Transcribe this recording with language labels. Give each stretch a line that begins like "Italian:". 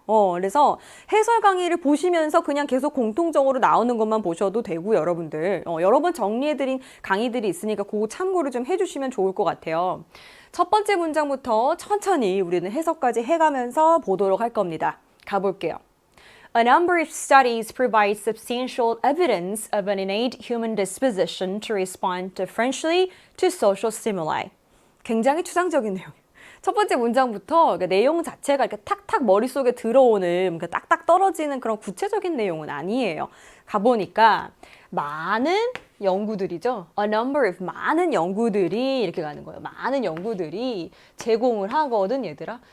Korean: 그래서 해설 강의를 보시면서 그냥 계속 공통적으로 나오는 것만 보셔도 되고 여러분들 여러 번 정리해드린 강의들이 있으니까 그거 참고를 좀 해주시면 좋을 것 같아요. 첫 번째 문장부터 천천히 우리는 해석까지 해가면서 보도록 할 겁니다. 가볼게요.
English: A number of studies provide substantial evidence of an innate human disposition to respond differentially to social stimuli.
Korean: 굉장히 추상적인 내용. 첫 번째 문장부터 내용 자체가 이렇게 탁탁 머릿속에 들어오는 딱딱 떨어지는 그런 구체적인 내용은 아니에요. 가보니까 많은 연구들이죠.
English: A number of
Korean: 많은 연구들이 이렇게 가는 거예요. 많은 연구들이 제공을 하거든 얘들아.